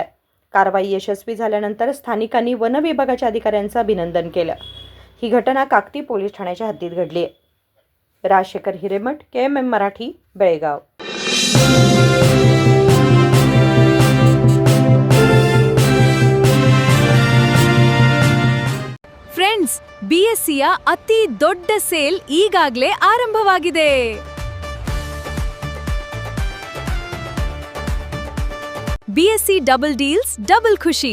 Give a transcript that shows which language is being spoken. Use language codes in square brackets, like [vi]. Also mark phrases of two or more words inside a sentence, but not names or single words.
[mr] कारवाई यशस्वी झाल्यानंतर स्थानिकांनी वन विभागाच्या अधिकाऱ्यांचं अभिनंदन केलं. ही घटना काकती पोलीस ठाण्याच्या हद्दीत घडली आहे. राजशेखर हिरेमठ, KMM मराठी, बेळगाव. [kn] ಫ್ರೆಂಡ್ಸ್, BSCಯ ಅತಿ ದೊಡ್ಡ ಸೇಲ್ ಈಗಾಗಲೇ ಆರಂಭವಾಗಿದೆ. [en] BSC double deals double ಖುಷಿ.